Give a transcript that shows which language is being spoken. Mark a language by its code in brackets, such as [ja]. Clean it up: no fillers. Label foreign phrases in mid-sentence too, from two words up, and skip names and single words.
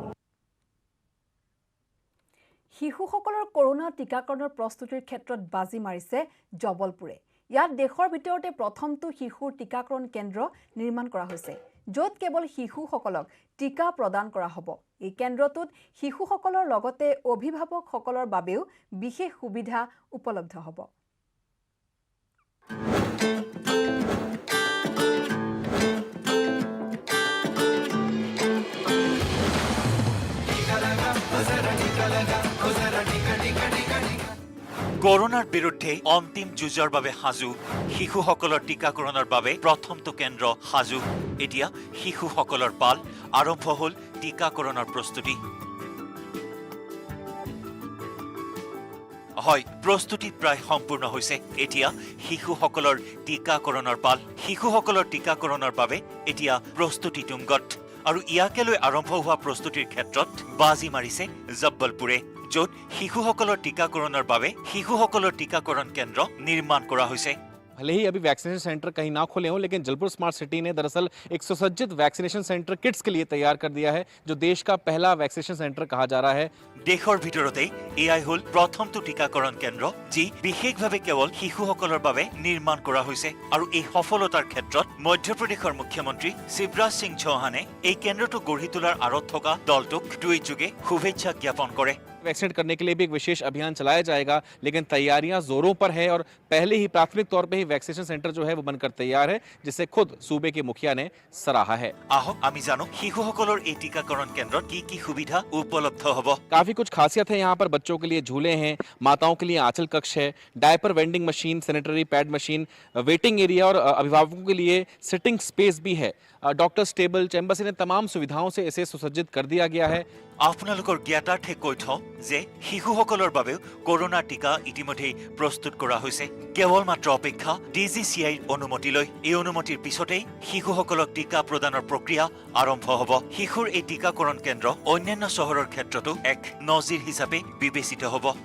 [as] শিশুসকলৰ কৰোনা টিকাকৰণৰ প্ৰস্তুতিৰ ক্ষেত্ৰত বাজি মাৰিছে জবলপুৰে ইয়াত দেশৰ ভিতৰতে প্ৰথমটো শিশুৰ টিকাকৰণ কেন্দ্ৰ নিৰ্মাণ কৰা হৈছে য'ত কেৱল শিশুসকলক টিকা প্ৰদান কৰা হ'ব এই কেন্দ্ৰটোত শিশুসকলৰ লগতে অভিভাৱকসকলৰ বাবেও বিশেষ সুবিধা উপলব্ধ হ'ব করোনার বিরুদ্ধে অন্তিম যুঁজৰ বাবে সাজু শিশুসকলৰ টিকাকৰণৰ বাবে প্ৰথমটো কেন্দ্ৰ সাজু এতিয়া শিশুসকলৰ পাল আৰম্ভ হ'ল টিকাকৰণৰ প্ৰস্তুতি হয় প্ৰস্তুতি প্ৰায় সম্পূৰ্ণ হৈছে এতিয়া শিশুসকলৰ টিকাকৰণৰ পাল শিশুসকলৰ টিকাকৰণৰ বাবে এতিয়া প্ৰস্তুতি তুংগত আৰু ইয়াকে লৈ আৰম্ভ হোৱা প্ৰস্তুতিৰ ক্ষেত্ৰত বাজি মাৰিছে জব্বলপুৰে য'ত শিশুসকলৰ টিকাকৰণৰ বাবে শিশুসকলৰ টিকাকৰণ কেন্দ্ৰ নিৰ্মাণ কৰা হৈছে [hi] भले ही अभी [en] vaccination center [hi] कहीं ना खुले हों लेकिन जबलपुर स्मार्ट सिटी ने दरअसल एक सुसज्जित [en] vaccination center kids [hi] के लिए तैयार कर दिया है जो देश का पहला [en] vaccination center [hi] कहा जा रहा है [as] देशर ভিতৰতে এয়াই হল প্ৰথমটো টিকাকৰণ কেন্দ্ৰ যি বিশেষভাৱে কেৱল শিশুসকলৰ বাবে নিৰ্মাণ কৰা হৈছে আৰু এই সফলতাৰ ক্ষেত্ৰত মধ্যপ্ৰদেশৰ মুখ্যমন্ত্ৰী শিৱৰাজ সিং চৌহানে এই কেন্দ্ৰটো গঢ়ি তোলাৰ আঁৰত থকা দলটোক টুইট যোগে শুভেচ্ছা জ্ঞাপন কৰে [hi] वैक्सीनेट करने के लिए भी एक विशेष अभियान चलाया जाएगा, लेकिन तैयारियां जोरों पर है और पहले ही प्राथमिक तौर पे ही [en] vaccination center [hi] जो है वो बनकर तैयार है, जिसे खुद सूबे के मुखिया ने सराहा है। [as] আহক আমি জানো শিশুসকলৰ এই টিকাকৰণ কেন্দ্ৰত কি কি সুবিধা উপলব্ধ হ'ব। [hi] काफी कुछ खासियत है यहाँ पर। बच्चों के लिए झूले हैं, माताओं के लिए आंचल कक्ष है, [en] diaper vending machine, sanitary pad machine, waiting area [hi] और अभिभावकों के लिए [en] sitting space [hi] भी है। [en] doctors table, [hi] चैम्बर्स, इन्हें तमाम सुविधाओं से इसे सुसज्जित कर दिया गया है। [as] আপোনালোকৰ জ্ঞাতাৰ্থে কৈ থওঁ যে শিশুসকলৰ বাবেও কৰোনা টিকা ইতিমধ্যেই প্ৰস্তুত কৰা হৈছে। কেৱল মাত্ৰ অপেক্ষা DGCIৰ অনুমতিলৈ। এই অনুমতিৰ পিছতেই শিশুসকলক টিকা প্ৰদানৰ প্ৰক্ৰিয়া আৰম্ভ হ'ব। শিশুৰ এই টিকাকৰণ কেন্দ্ৰ অন্যান্য চহৰৰ ক্ষেত্ৰতো এক নজিৰ হিচাপে বিবেচিত হ'ব।